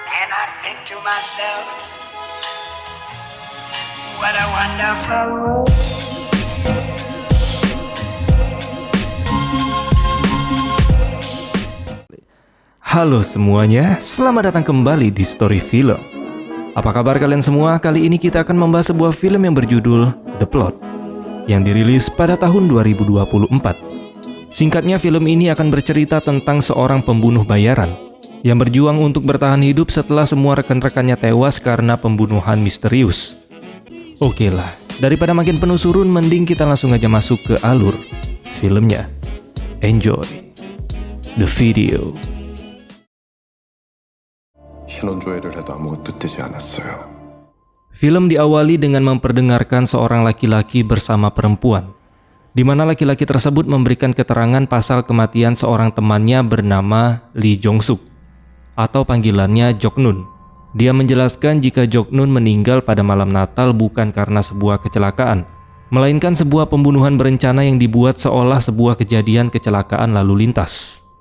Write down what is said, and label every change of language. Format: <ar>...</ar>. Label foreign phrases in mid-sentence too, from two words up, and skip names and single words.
<en>and I think to myself, what a wonderful world.</en> <id>Halo semuanya, selamat datang kembali di Story Film. Apa kabar kalian semua? Kali ini kita akan membahas sebuah film yang berjudul The Plot, yang dirilis pada tahun 2024. Singkatnya, film ini akan bercerita tentang seorang pembunuh bayaran yang berjuang untuk bertahan hidup setelah semua rekan-rekannya tewas karena pembunuhan misterius. Oke lah, daripada makin penuh surun, mending kita langsung aja masuk ke alur filmnya.</id> <en>Enjoy the video.</en> <ko>신원조회를 해도 아무것도 뜨지 않았어요.</ko> <id>Film diawali dengan memperdengarkan seorang laki-laki bersama perempuan, di mana laki-laki tersebut memberikan keterangan pasal kematian seorang temannya bernama Lee Jong-suk, atau panggilannya Jok-nun. Dia menjelaskan jika Jok-nun meninggal pada malam Natal bukan karena sebuah kecelakaan, melainkan sebuah pembunuhan berencana yang dibuat seolah sebuah kejadian kecelakaan lalu lintas.</id>